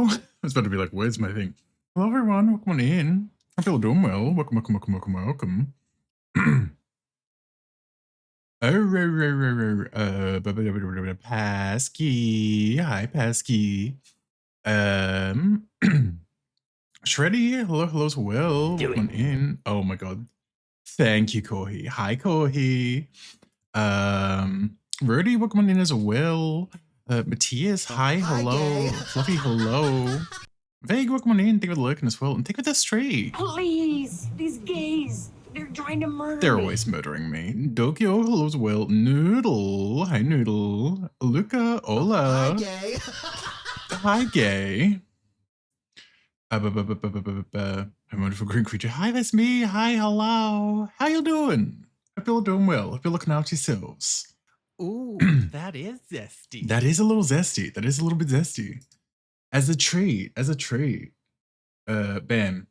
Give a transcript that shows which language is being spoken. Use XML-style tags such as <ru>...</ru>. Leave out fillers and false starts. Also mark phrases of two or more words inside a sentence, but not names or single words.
<en>I was about to be like, where's my thing? Hello, everyone. Welcome on in. Hope you're all doing well. Welcome. Pasky. Hi, Pasky. Shreddy. Hello as well. Welcome on in. Oh my god. Thank you, Corhi. Hi, Corhi. Rudy, welcome on in as well. Matthias, hi, hello. gay. Fluffy, hello. Vague, welcome on in. Thank you for the lurking as well. And thank you for the stream. Please, these gays, they're trying to murder They're me. always murdering me. Dokyo, hello as well. Noodle, hi, Noodle. Luca, hola. Hi, gay. Hi, gay. A wonderful green creature. Hi, that's me. Hi, hello. How you doing? Hope you're all doing well. Hope you're looking out yourselves. Ooh, that is zesty. That is a little zesty. That is a little bit zesty. As a treat. Bam.</en>